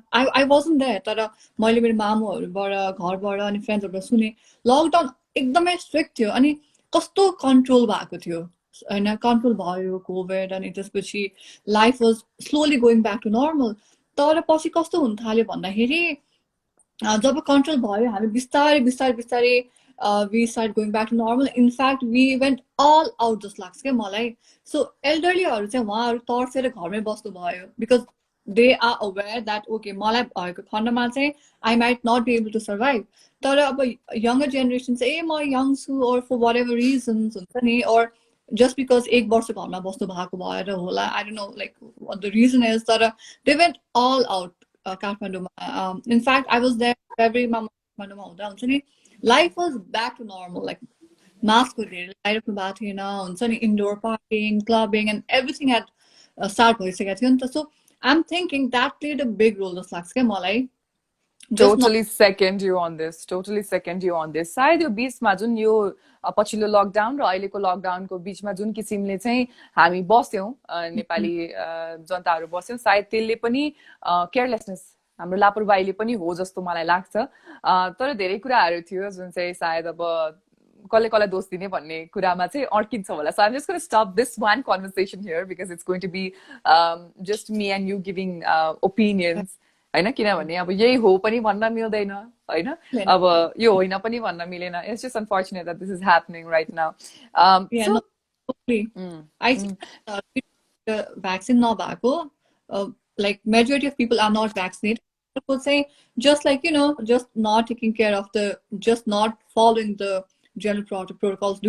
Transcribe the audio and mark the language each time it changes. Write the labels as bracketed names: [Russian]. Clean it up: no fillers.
[English] I wasn't there, [Nepali] तर मैले मेरो मामुहरूबाट घरबाट अनि फ्रेन्ड्सहरूबाट सुने लकडाउन एकदमै स्ट्रिक्ट थियो अनि कस्तो कन्ट्रोल भएको थियो होइन. कन्ट्रोल भयो कोभिड अनि त्यसपछि [English] Life was slowly going back to normal. [Nepali] तर पछि कस्तो हुन थाल्यो भन्दाखेरि जब कन्ट्रोल भयो हामी बिस्तारै [English] we started going back to normal. In fact, we went all out [Nepali] जस्तो लाग्छ क्या मलाई. सो एल्डरलीहरू चाहिँ उहाँहरू तर्सेर घरमै बस्नु भयो because [English] they are aware that okay [Nepali] मलाई भएको खण्डमा चाहिँ [English] I might not be able to survive. [Nepali] तर अब [English] younger generation [Nepali] चाहिँ म [English] young छु or for whatever reasons हुन्छ नि, or just because [Nepali] 1 वर्ष घरमा बस्नु भएको भएर होला, [English] I don't know like what the reason is, तर they went all out [Nepali] काठमाडौँमा. [English] In fact, I was there Februaryमा काठमाडौँमा [Nepali] हुँदा हुन्छ नि [English] life was back to normal, like mask [Nepali] लगाइराख्नु भएको थिएन हुन्छ नि, [English] indoor partying, clubbing and everything had start [Nepali] भइसकेको थियो नि त. [English] So I'm thinking that played a big role [Nepali] जस्तो लाग्छ क्या मलाई. [English] Totally second you on this. [Nepali] सायद यो बीचमा जुन यो पछिल्लो लकडाउन र अहिलेको लकडाउनको बीचमा जुन किसिमले चाहिँ हामी बस्यौं नेपाली जनताहरू बस्यौं, सायद त्यसले पनि केयरलेसनेस हाम्रो लापरवाहीले पनि हो जस्तो मलाई लाग्छ. तर धेरै कुराहरू थियो जुन चाहिँ सायद अब कसले दोष दिने भन्ने कुरामा चाहिँ अड्किन्छ होला. [English] So I'm just going to stop this one conversation here because it's going to be just me and you giving opinions. [Nepali] होइन, किनभने अब यही हो पनि भन्न मिल्दैन होइन, अब यो होइन पनि भन्न मिलेन. [English] It's just unfortunate that this is happening right now. Yeah, no, I think the vaccine नभएको like majority of people are not vaccinated. I would say just like just not taking care of just not following the general protocols.